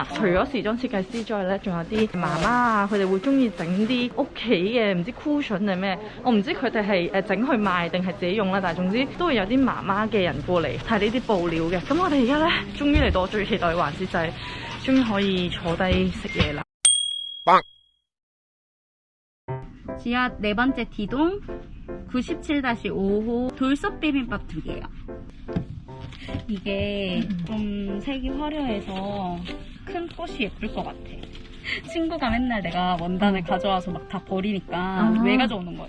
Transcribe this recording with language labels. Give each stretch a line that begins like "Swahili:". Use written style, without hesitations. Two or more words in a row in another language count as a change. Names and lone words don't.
Cantonese: 除咗時裝設計師之外咧，仲有啲媽媽啊，佢哋會中意整啲屋企嘅唔知 cushion 定咩，我唔知佢哋係整去賣定係自己用啦，但係總之都會有啲媽媽嘅人過嚟睇呢啲布料嘅。咁我哋而家咧終於嚟到我最期待嘅環節，就係終於可以坐低食嘢啦。
Korean: 지하 4번째 D동 97-5호 돌솥 비빔밥 2개요. 이게 좀 색이 화려해서 큰 꽃이 예쁠 것 같아. 친구가 맨날 내가 원단을 가져와서 막 다 버리니까 왜 가져오는 거예요.